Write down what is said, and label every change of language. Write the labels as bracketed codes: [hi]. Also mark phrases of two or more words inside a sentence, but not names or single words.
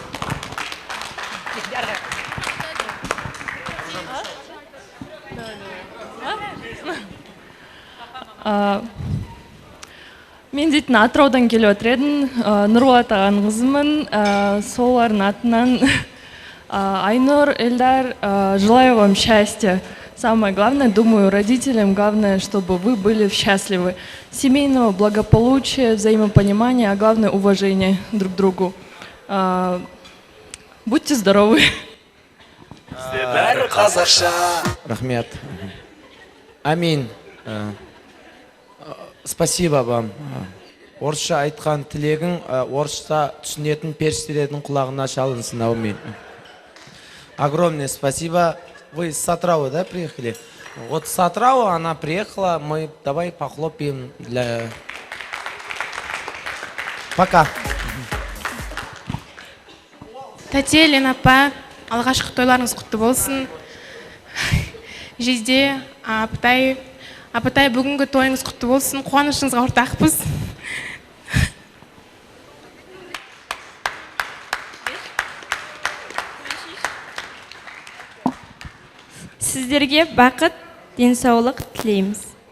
[kk] Мен дейтін Атыраудан келіп отыр едім, Нұрболат ағаның қызымын, солардың атынан Айнұр, Эльдар, [ru] желаю вам счастья. Самое главное, думаю, родителям главное, чтобы вы были счастливы. Семейного благополучия, взаимопонимания, а главное уважения друг к другу. Будьте здоровы. Рахмет. Амин. Спасибо вам. [kk] Орысша айтқан тілегің, орысша түсінетін періштелердің құлағына шалынсын. Амин. [ru] Огромное спасибо. Вы с Атырау, да, приехали? Вот с Атырау она приехала, мы давай похлопаем для... Пока. [kk] Тәте, Лена апа, алғашқы тойларыңыз құтты болсын. Жезде, апатай, бүгінгі тойыңыз құтты болсын. Қуанышыңызға ортақпыз. Сіздерге бақыт, денсаулық тілейміз.